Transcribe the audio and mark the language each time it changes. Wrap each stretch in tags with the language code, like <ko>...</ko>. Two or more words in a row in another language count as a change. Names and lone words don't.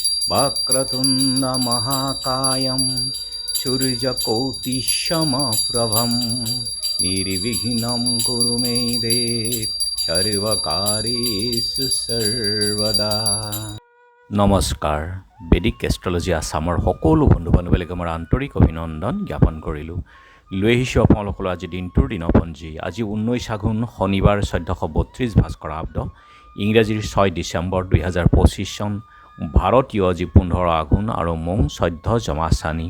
<sa>वक्रतुण्ड महाकायं सूर्यकोटिसमप्रभं निर्विघ्नं कुरु मे देव सर्वकार्येषु सर्वदा।</sa> <as>নমস্কাৰ। বেদিক এষ্ট্ৰলজি আছামৰ সকলো বন্ধু বান্ধৱীলৈকে মোৰ আন্তৰিক অভিনন্দন জ্ঞাপন কৰিলোঁ। লৈ আহিছোঁ আপোনালোকৰ আজি দিনটোৰ দিনপঞ্জী। আজি 19 আঘোণ শনিবাৰ 1432 ভাস্কৰাব্দ, ইংৰাজীৰ 6 ডিচেম্বৰ 2025 চন, ভাৰতীয় আজি 15 আঘোণ আৰু মং 14 জমাচানি।</as>